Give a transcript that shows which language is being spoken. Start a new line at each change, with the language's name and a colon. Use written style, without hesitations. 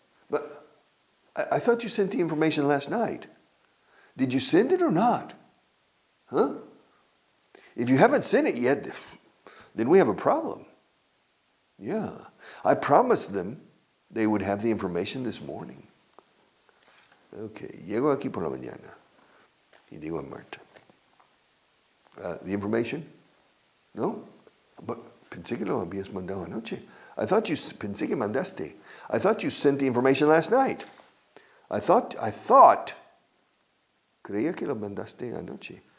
English: But I thought you sent the information last night. Did you send it or not? Huh? If you haven't sent it yet, then we have a problem. Yeah. I promised them they would have the information this morning. Okay.
Spanish: Llego aquí por la mañana. Y digo a Marta.
English: The information? No?
Spanish: But pensé que lo habías mandado anoche. Pensé que mandaste.
English: I thought you sent the information last night. I thought,
Spanish: creía que lo mandaste anoche.